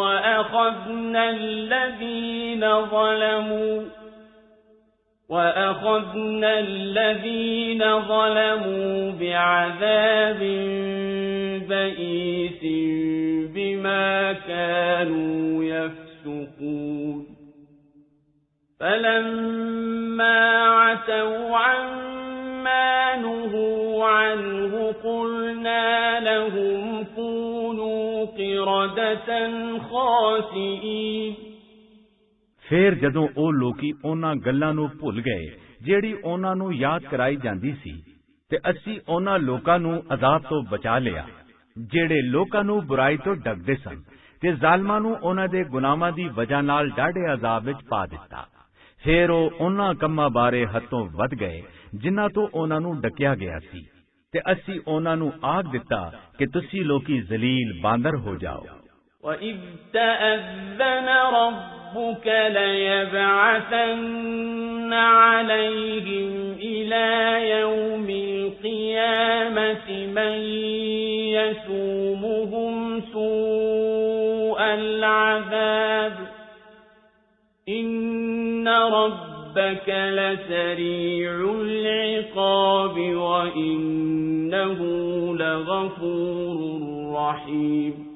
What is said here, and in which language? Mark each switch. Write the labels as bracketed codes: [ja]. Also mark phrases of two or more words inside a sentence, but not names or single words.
[ar] وَأَخَذْنَا الَّذِينَ ظَلَمُوا بِعَذَابٍ بَئِيسٍ بِمَا كَانُوا يَفْسُقُونَ فَلَمَّا عَتَوْا عَمَّا نُهُوا عَنْهُ قُلْنَا لَهُمْ كُونُوا قِرَدَةً خَاسِئِينَ [pa] ਫਿਰ ਜਦੋਂ ਉਹ ਲੋਕੀ ਉਹਨਾਂ ਗੱਲਾਂ ਨੂੰ ਭੁੱਲ ਗਏ ਜਿਹੜੀ ਉਹਨਾਂ ਨੂੰ ਯਾਦ ਕਰਾਈ ਜਾਂਦੀ ਸੀ ਤੇ ਅਸੀਂ ਉਹਨਾਂ ਲੋਕਾਂ ਨੂੰ ਅਜ਼ਾਬ ਤੋਂ ਬਚਾ ਲਿਆ ਜਿਹੜੇ ਲੋਕਾਂ ਨੂੰ ਬੁਰਾਈ ਤੋਂ ਡਰਦੇ ਸਨ ਤੇ ਜ਼ਾਲਮਾਂ ਨੂੰ ਉਹਨਾਂ ਦੇ ਗੁਨਾਹਾਂ ਦੀ ਵਜ੍ਹਾ ਨਾਲ ਡਾਢੇ ਅਜ਼ਾਬ ਵਿੱਚ ਪਾ ਦਿੱਤਾ। ਫਿਰ ਉਹ ਉਹਨਾਂ ਕੰਮਾਂ ਬਾਰੇ ਹੱਦੋਂ ਵੱਧ ਗਏ ਜਿਨ੍ਹਾਂ ਤੋਂ ਉਹਨਾਂ ਨੂੰ ਡਕਿਆ ਗਿਆ ਸੀ ਤੇ ਅਸੀਂ ਉਹਨਾਂ ਨੂੰ ਆਖ ਦਿੱਤਾ ਕਿ ਤੁਸੀਂ ਲੋਕੀ ਜ਼ਲੀਲ ਬਾਂਦਰ ਹੋ ਜਾਓ। [ar] وَإِذْ تَأَذَّنَ رَبُّكَ لَيَبْعَثَنَّ عَلَيْهِمْ إِلَى يَوْمِ الْقِيَامَةِ مَنْ يَسُومُهُمْ سُوءَ الْعَذَابِ إِنَّ رَبَّكَ لَسَرِيعُ الْعِقَابِ وَإِنَّهُ لَغَفُورٌ رَحِيمٌ